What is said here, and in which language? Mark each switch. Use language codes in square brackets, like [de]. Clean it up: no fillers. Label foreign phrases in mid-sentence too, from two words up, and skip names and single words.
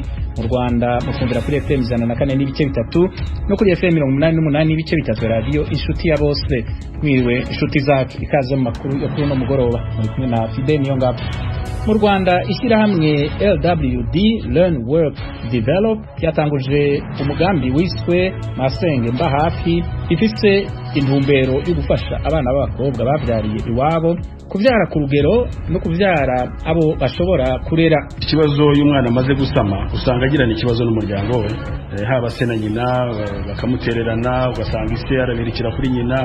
[rn] Mu Rwanda mukumvira kuri FM 104 n'ibice bitatu no kuri FM 88 n'ibice bitatu radio Inshuti ya bose. Mwiriwe inshuti zacu, ikaze mu makuru yo kuri no mugoroba. Muri kumwe na Fidel Niyongabo. Mu Rwanda ishyirahamwe LWD Learn Work Develop yatanguje umugambi wiswe Masenge mba hafi, ifise intumbero yo gufasha abana b'abakobwa bavyariye iwabo kuvyara ku rugero no kuvyara abo bashobora kurera. Ikibazo y'umwana amaze gusama usanga agirana ikibazo n'umuryango we, haba se na nyina bakamutererana, ugasanga ise arabirikira kuri nyina.